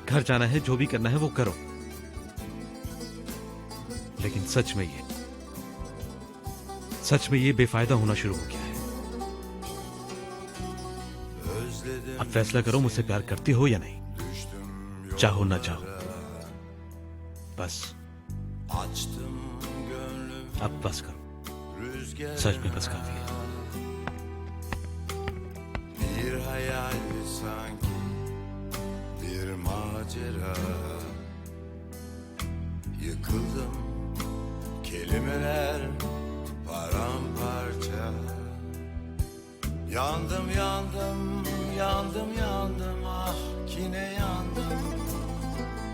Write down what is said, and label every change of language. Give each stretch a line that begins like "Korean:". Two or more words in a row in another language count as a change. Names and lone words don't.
Urdu: گھر جانا ہے، جو بھی کرنا ہے وہ کرو۔ لیکن سچ میں یہ بے فائدہ ہونا شروع ہو گیا ہے. اب فیصلہ کرو، مجھ سے پیار کرتی ہو یا نہیں، چاہو نہ چاہو. بس اب بس کرو، سچ میں بس کافی ہے.
Turkish: Bir hayal sanki, bir macera. Yıkıldım, kelimeler paramparça. Yandım yandım, yandım yandım, ah yine yandım.